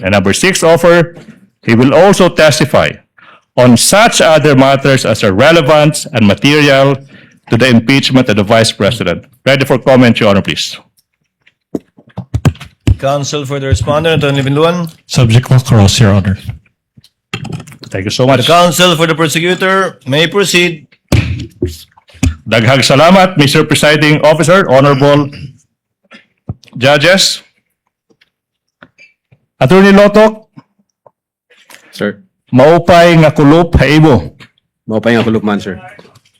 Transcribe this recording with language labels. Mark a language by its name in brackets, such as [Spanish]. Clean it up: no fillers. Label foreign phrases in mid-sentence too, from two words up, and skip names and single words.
[English] And number 6 offer, he will also testify on such other matters as are relevant and material to the impeachment of the Vice President. Ready for comment, Your Honor, please. Counsel for the respondent, Attorney Binluan. Subject will cross, Your Honor. Thank you so The much. counsel for the prosecutor may proceed. [Cebuano] Daghang salamat, [English] Mr. Presiding Officer, Honorable Judges. Attorney Lotoc, Sir. [Waray] Maupay nga kulop haibo. Maupay nga kulupman, sir.